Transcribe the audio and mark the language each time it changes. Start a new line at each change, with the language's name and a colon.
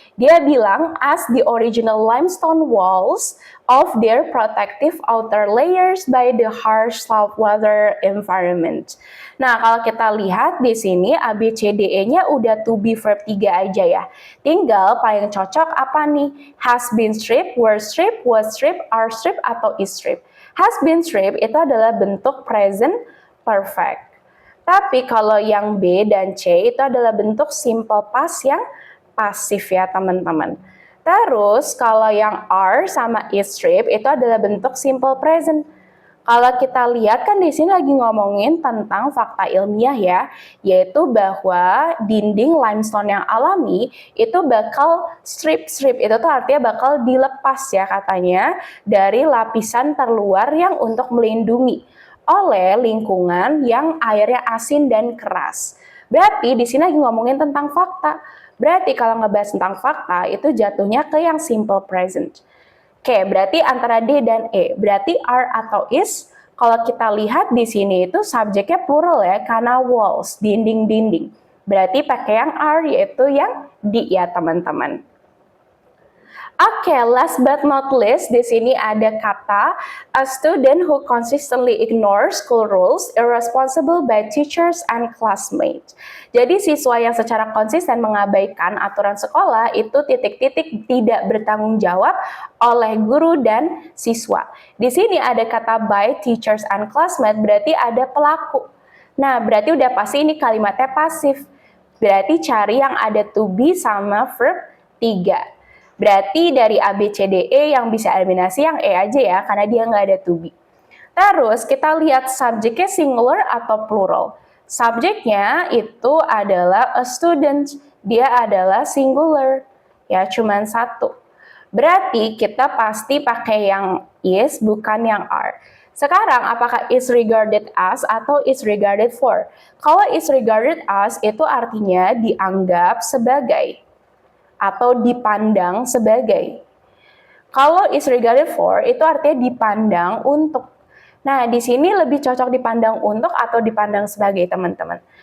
Indonesian: Dia bilang,
English: as the original limestone walls of their protective outer layers by the harsh saltwater environment.
Indonesian: Nah, kalau kita lihat di sini A, B, C, D, E-nya udah to be verb 3 aja ya. Tinggal paling cocok apa nih? Has been stripped, were stripped, was stripped, are stripped, atau is stripped. Has been stripped itu adalah bentuk present perfect. Tapi kalau yang B dan C itu adalah bentuk simple past yang pasif ya teman-teman. Terus kalau yang are sama is stripped itu adalah bentuk simple present. Kalau kita lihat kan di sini lagi ngomongin tentang fakta ilmiah ya, yaitu bahwa dinding limestone yang alami itu bakal strip itu tuh artinya bakal dilepas ya katanya dari lapisan terluar yang untuk melindungi oleh lingkungan yang airnya asin dan keras. Berarti di sini lagi ngomongin tentang fakta. Berarti kalau ngebahas tentang fakta itu jatuhnya ke yang simple present. Oke, berarti antara D dan E. Berarti are atau is. Kalau kita lihat di sini itu subjeknya plural ya, karena walls, dinding-dinding. Berarti pakai yang are, yaitu yang D ya teman-teman.
English: Oke, last but not least,
Indonesian: di sini ada kata
English: a student who consistently ignores school rules, irresponsible by teachers and classmates.
Indonesian: Jadi siswa yang secara konsisten mengabaikan aturan sekolah itu titik-titik tidak bertanggung jawab oleh guru dan siswa. Di sini ada kata
English: by teachers and classmates,
Indonesian: berarti ada pelaku. Nah, berarti udah pasti ini kalimatnya pasif. Berarti cari yang ada to be sama verb 3. Berarti dari A, B, C, D, E yang bisa eliminasi yang E aja ya, karena dia nggak ada to be. Terus kita lihat subjeknya singular atau plural. Subjeknya itu adalah a student, dia adalah singular, ya cuman satu. Berarti kita pasti pakai yang is, bukan yang are. Sekarang apakah is regarded as atau is regarded for? Kalau is regarded as itu artinya dianggap sebagai atau dipandang sebagai. Kalau is regarded for itu artinya dipandang untuk. Nah, di sini lebih cocok dipandang untuk atau dipandang sebagai, teman-teman.